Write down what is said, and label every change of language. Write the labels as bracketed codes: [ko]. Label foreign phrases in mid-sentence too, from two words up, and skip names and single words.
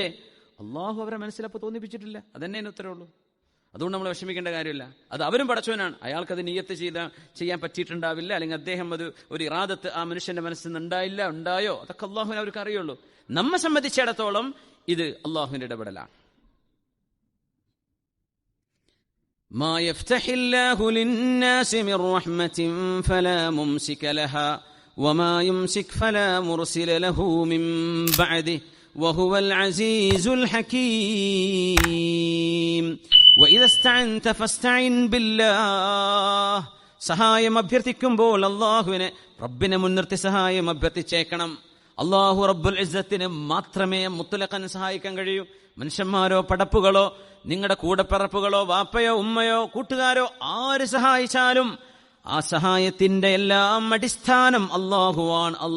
[ml] അള്ളാഹു അവരെ മനസ്സിലപ്പോൾ തോന്നിപ്പിച്ചിട്ടില്ല. അതന്നെ അതിന് ഉത്തരവുള്ളൂ. അതുകൊണ്ട് നമ്മൾ വിഷമിക്കേണ്ട കാര്യമില്ല. അത് അവരും പടച്ചവനാണ്. അയാൾക്കത് നിയ്യത്ത് ചെയ്യാൻ പറ്റിയിട്ടുണ്ടാവില്ല, അല്ലെങ്കിൽ അദ്ദേഹം ഒരു ഇറാദത്ത് ആ മനുഷ്യന്റെ മനസ്സിൽ നിന്ന് ഉണ്ടായോ, അതൊക്കെ അള്ളാഹുവിനെ അവർക്ക് അറിയുള്ളൂ. നമ്മെ സംബന്ധിച്ചിടത്തോളം ഇത് അള്ളാഹുവിന്റെ ഇടപെടലാണ്. [ar] ما يفتح الله للناس من رحمة فلا ممسك لها وما يمسك فلا مرسل له من بعده وهو العزيز الحكيم وإذا استعنت فاستعن بالله. [ml] സഹായം അഭ്യർത്ഥിക്കുമ്പോൾ അള്ളാഹുവിനെ, റബ്ബിനെ മുൻനിർത്തി സഹായം അഭ്യർത്ഥിച്ചേക്കണം. അള്ളാഹു റബ്ബുൽ ഇസ്സത്തിന് മാത്രമേ മുത്ലഖൻ സഹായിക്കാൻ കഴിയൂ. മനുഷ്യന്മാരോ പടപ്പുകളോ നിങ്ങളുടെ കൂടപ്പിറപ്പുകളോ വാപ്പയോ ഉമ്മയോ കൂട്ടുകാരോ ആര് സഹായിച്ചാലും ആ സഹായത്തിന്റെ എല്ലാം അടിസ്ഥാനം അള്ളാഹുവാണ്.